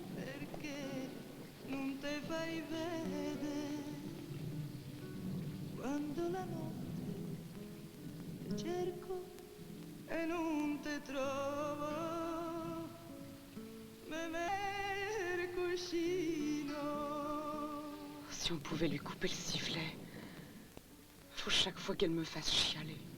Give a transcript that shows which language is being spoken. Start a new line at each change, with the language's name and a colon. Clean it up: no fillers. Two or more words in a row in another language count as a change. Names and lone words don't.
Italian: Perché non te fai vedere? Quando la notte ti cerco e non te trovo, me mer cuscino.
French: Si on pouvait lui couper le sifflet. Faut chaque fois qu'elle me fasse chialer.